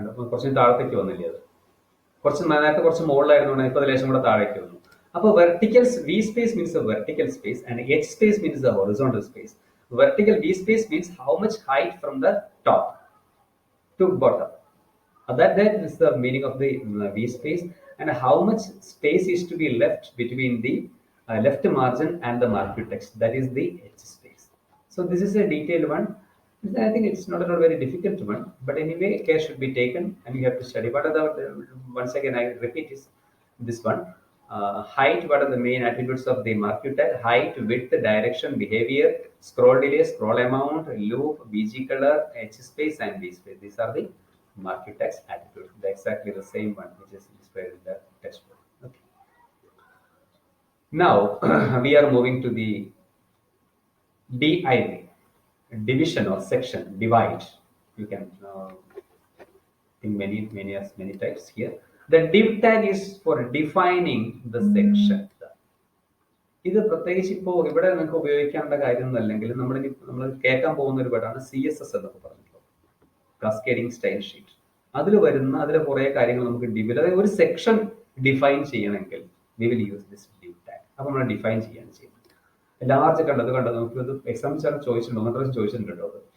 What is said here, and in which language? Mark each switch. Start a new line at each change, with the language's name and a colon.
Malayalam: കുറച്ച് താഴത്തേക്ക് വന്നില്ലേ, അത് നേരത്തെ കുറച്ച് മുകളിലായിരുന്നു, ഇപ്പൊ ലേശം കൂടെ താഴേക്ക് വന്നു.
English: അപ്പൊ vertical V space means a vertical space and H space means a horizontal space. Vertical V space means how much height from the top to bottom. That is the meaning of the V space, and how much space is to be left between the left margin and the marquee text. That is the H space. So this is a detailed one. I think it's not a very difficult one, but anyway, care should be taken, and you have to study. What are the once again I repeat is this one. Height, what are the main attributes of the marquee tag? Height, width, direction, behavior, scroll delay, scroll amount, loop, BG color, H space, and V space. These are the marquee text attributes. They're exactly the same one which is displayed in the textbook. Okay. Now we are moving to the DIV, division or section, divide. You can think many types here. The div tag is for defining the section.
Malayalam: ഇത് പ്രത്യേകിച്ച് ഇപ്പോൾ ഇവിടെ നിങ്ങൾക്ക് ഉപയോഗിക്കേണ്ട കാര്യം അല്ലെങ്കിൽ നമ്മൾ കേൾക്കാൻ പോകുന്ന ഒരു വേർഡാണ് CSS എന്നൊക്കെ പറഞ്ഞിട്ടുള്ളത്, കാസ്കേഡിംഗ് സ്റ്റൈൽ ഷീറ്റ്. അതിൽ കുറെ കാര്യങ്ങൾ നമുക്ക് അതായത് ഒരു സെക്ഷൻ ഡിഫൈൻ ചെയ്യണമെങ്കിൽ
English: we will use this
Malayalam: div tag. അപ്പൊ നമ്മൾ ഡിഫൈൻ ചെയ്യാണ് ചെയ്യുന്നത്. ലാർജ് കണ്ടത് നമുക്ക് എക്സാം ചോദിച്ചിട്ടുണ്ടോ, മാത്രം ചോദിച്ചിട്ടുണ്ട് കേട്ടോ.